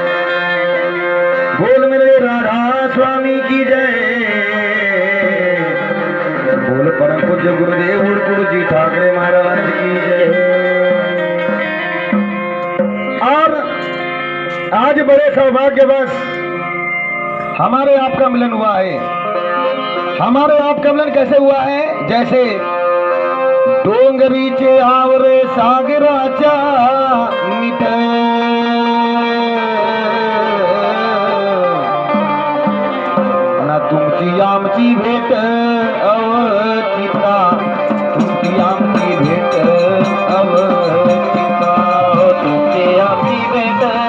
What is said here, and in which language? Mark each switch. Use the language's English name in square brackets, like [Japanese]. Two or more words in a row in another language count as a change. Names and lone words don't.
[Hindi] बोल मेरे राधा स्वामी की जय, बोल परम पूज्य गुरुदेव गुरु जी ठाकरे महाराज की जय। और आज बड़े सौभाग्यवश हमारे आपका मिलन हुआ है। हमारे आपका मिलन कैसे हुआ है? [Marathi] जैसे डोंगरीचे आवरे सागराचा मिठ, ना तुमची आमची भेट अवचिता, तुमची आमची भेट अवचिता, तुमची आमची भेट